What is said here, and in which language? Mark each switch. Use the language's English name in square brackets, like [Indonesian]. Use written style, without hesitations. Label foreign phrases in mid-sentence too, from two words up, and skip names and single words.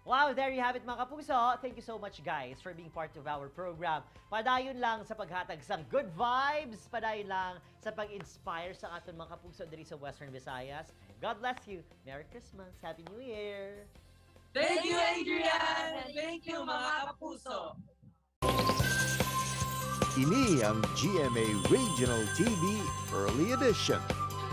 [English] So, there you have it [Hiligaynon] mga kapuso. [English] Thank you so much guys for being part of our program. [Hiligaynon] Padayon lang sa paghatag sang [English] good vibes, [Hiligaynon] padayon lang sa pag-inspire sa aton mga kapuso diri sa Western Visayas. [English] God bless you. Merry Christmas. Happy New Year. Thank you, Adrian! Thank you, [Hiligaynon] mga kapuso! Ini ang GMA Regional TV Early Edition.